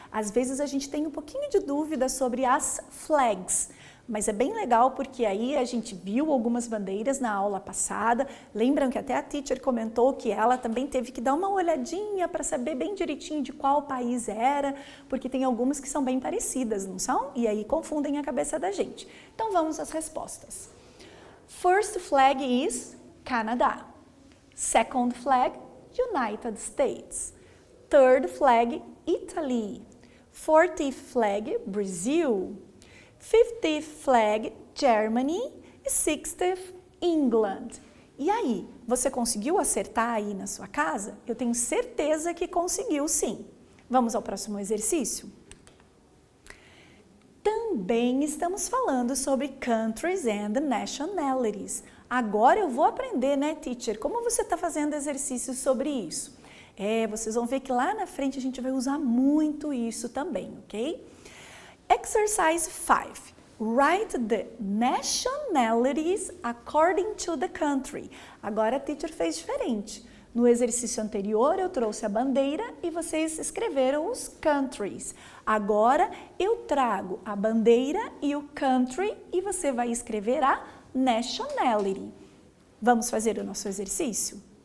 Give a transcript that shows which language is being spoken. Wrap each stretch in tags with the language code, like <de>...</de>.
<pt>Às vezes a gente tem um pouquinho de dúvida sobre as flags, mas é bem legal porque aí a gente viu algumas bandeiras na aula passada. Lembram que até a teacher comentou que ela também teve que dar uma olhadinha para saber bem direitinho de qual país era, porque tem algumas que são bem parecidas, não são? E aí confundem a cabeça da gente. Então vamos às respostas.</pt> <en>First flag is Canada. Second flag, United States. Third flag, Italy. Fourth flag, Brazil. Fifth flag, Germany. E sixth, England.</en> <pt>E aí, você conseguiu acertar aí na sua casa? Eu tenho certeza que conseguiu sim. Vamos ao próximo exercício? Também estamos falando sobre</pt> <en>countries and nationalities.</en> <pt>Agora eu vou aprender, né, teacher? Como você está fazendo exercícios sobre isso? Vocês vão ver que lá na frente a gente vai usar muito isso também, ok?</pt> <en>Exercise 5. Write the nationalities according to the country.</en> <pt>Agora a teacher fez diferente. No exercício anterior eu trouxe a bandeira e vocês escreveram os countries. Agora eu trago a bandeira e o country e você vai escrever a nationality. Vamos fazer o nosso exercício?</pt>